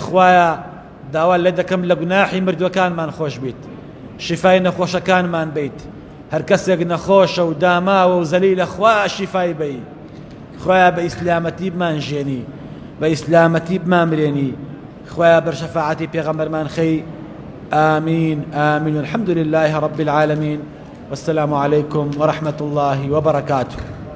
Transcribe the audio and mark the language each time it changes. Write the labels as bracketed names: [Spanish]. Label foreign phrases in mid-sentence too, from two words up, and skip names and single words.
[Central Kurdish] خوایە داوا لێ دەکەم لە گوناحی مردووەکانمان خۆش بیت شیفای نەخۆشەکانمان بیت هەر کەسێک نەخۆشە و داماوە و زەلیلە خوایە شیفای بی خوایە بە ئیسلامەتی بمانژێنی بە ئیسلامەتی بمامرێنی خوایە بەر شەفاعەتی پێغەمبەرمان خەی [Arabic] آمين آمين الحمد لله رب العالمين والسلام عليكم ورحمة الله وبركاته